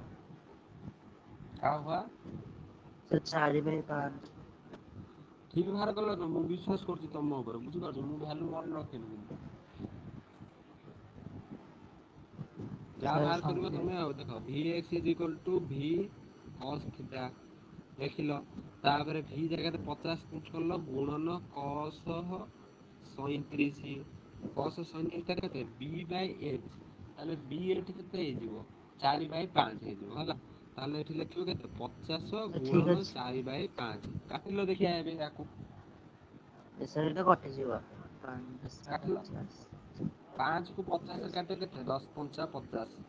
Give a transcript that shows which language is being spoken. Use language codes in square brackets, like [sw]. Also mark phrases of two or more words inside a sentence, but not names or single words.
[hi] का हुआ [or] ସାର୍ 4 ବାଇ 5 ଠିକ ବାହାର କଲ ତ ମୁଁ ବିଶ୍ୱାସ କରୁଛି ତମ ଉପରେ ବୁଝିପାରୁଛ ମୁଁ ଭ୍ୟାଲୁ ମନେ ରଖେନି କିନ୍ତୁ ଯାହା ସାର୍ ବାହାର କରିବ ସଂଖ୍ୟା ତମେ ଆଉ ଦେଖ [en] vx is equal to v cos [or] ଥୀଟା ଲେଖିଲ ତାପରେ v ଜାଗାରେ 50 ପୁଟ୍ କଲ ଗୁଣନ cos 37 cos sin x ଟା କେତେ [en] b by h, [or] ତାହେଲେ b ଏଠି କେତେ ହେଇଯିବ 4/5 ହେଇଯିବ ହେଲା। ତାହେଲେ ଏଠି ଲେଖିବ କେତେ 50 ଠିକ ଗୁଣନ ଅଛି 4/5। କାଟିଲ ଦେଖିଆ ଏବେ ୟାକୁ। ସାର୍ ଏଇଟା କଟିଯିବ। 5 କୁ 50 ରେ କାଟିବ କେତେ 10 ପଞ୍ଚା 50।